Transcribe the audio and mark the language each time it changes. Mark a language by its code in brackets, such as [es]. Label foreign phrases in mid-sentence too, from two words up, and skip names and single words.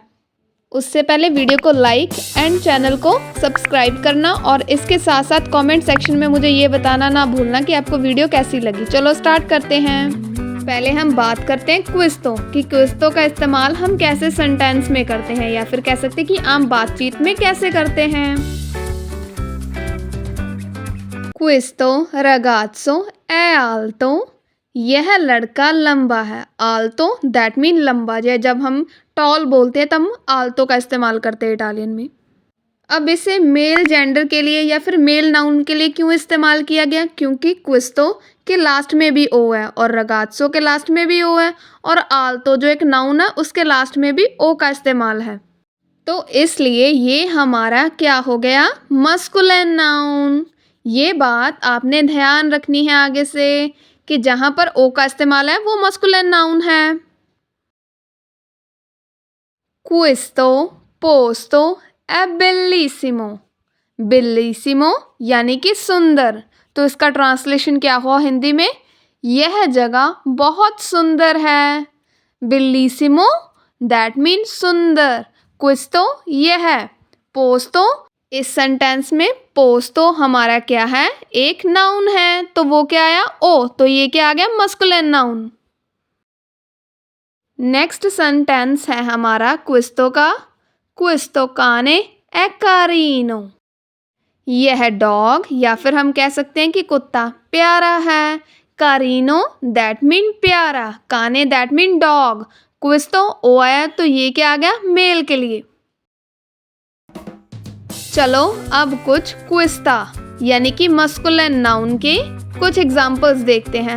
[hi] उससे पहले वीडियो को [en] like and channel [hi] को सब्सक्राइब करना और इसके साथ साथ [en] comment section [hi] में मुझे ये बताना ना भूलना कि आपको वीडियो कैसी लगी। चलो स्टार्ट करते हैं। पहले हम बात करते हैं क्विस्तो कि क्विस्तो का इस्तेमाल हम कैसे सेंटेंस में करते हैं या फिर कह सकते हैं कि आम बातचीत में कैसे करते हैं। [it] questo ragazzo è alto, [hi] यह लड़का लंबा है। आल्तो [en] that mean [hi] लंबा। जब हम टॉल बोलते हैं तब हम आल्तो का इस्तेमाल करते हैं इटालियन में। अब इसे [en] male gender [hi] के लिए या फिर [en] male noun [hi] के लिए क्यों इस्तेमाल किया गया, क्योंकि क्विस्तो के लास्ट में भी ओ है और रगाज़ो के लास्ट में भी ओ है और आल्तो जो एक नाउन है उसके लास्ट में भी ओ का इस्तेमाल है, तो इसलिए ये हमारा क्या हो गया, [en] masculine noun. [hi] ये बात आपने ध्यान रखनी है आगे से कि जहाँ पर ओ का इस्तेमाल है वो [en] masculine noun [hi] है। [it] questo posto è bellissimo, [hi] बेलिसिमो यानी कि सुंदर, तो इसका ट्रांसलेशन क्या हुआ हिंदी में, यह जगह बहुत सुंदर है। बेलिसिमो [en] that mean [hi] सुंदर, क्विस्तो यह, पोस्तो इस सेंटेंस में पोस्तो हमारा क्या है, एक नाउन है, तो वो क्या आया, ओ, तो ये क्या आ गया, [en] masculine noun. next sentence [hi] है हमारा क्विस्तो का, [it] questo cane è carino, [hi] यह डॉग या फिर हम कह सकते हैं कि कुत्ता प्यारा है। कारिनो [en] that mean [hi] प्यारा, काने [en] that mean [hi] डॉग। क्विस्तो ओ आया तो ये क्या आ गया, मेल के लिए। चलो अब कुछ क्विस्ता यानी कि [en] masculine noun [hi] के कुछ एग्जांपल्स देखते हैं।